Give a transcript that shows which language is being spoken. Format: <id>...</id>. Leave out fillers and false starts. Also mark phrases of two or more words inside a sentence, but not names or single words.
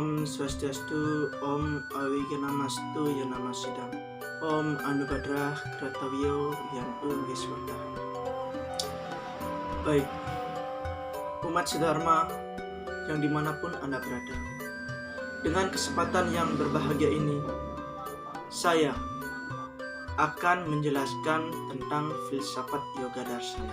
<sa>Swastiastu, Om Awigyanamastu Yanamasidam, Om Anubadrah Kratawiyo Yantu Wiswata.</sa> <id>Baik, umat sedharma yang dimanapun Anda berada, dengan kesempatan yang berbahagia ini, saya akan menjelaskan tentang filsafat Yoga Darsana.</id>